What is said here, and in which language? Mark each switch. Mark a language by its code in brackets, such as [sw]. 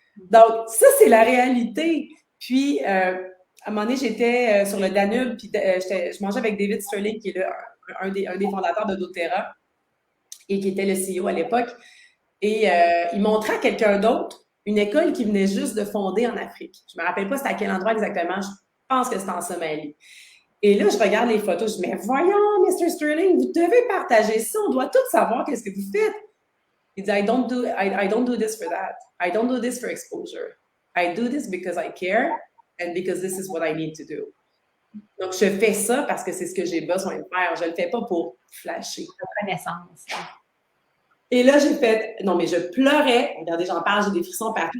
[fr] Donc, ça, c'est la réalité. Puis, à un moment donné, j'étais sur le Danube, puis je mangeais avec David Sterling, qui est un des fondateurs de doTERRA, et qui était le CEO à l'époque. Et il montrait à quelqu'un d'autre une école qui venait juste de fonder en Afrique. Je ne me rappelle pas c'était à quel endroit exactement. Je pense que c'était en Somalie. Et là, je regarde les photos. Je dis, mais voyons, Mr. Sterling, vous devez partager ça. On doit tous savoir qu'est-ce que vous faites. Il dit, [en] I don't do this for that. I don't do this for exposure. I do this because I care and because this is what I need to do. [fr] Donc, je fais ça parce que c'est ce que j'ai besoin de faire. Je ne le fais pas pour flasher. Reconnaissance. Et là, j'ai fait, non, mais je pleurais. Regardez, j'en parle, j'ai des frissons partout.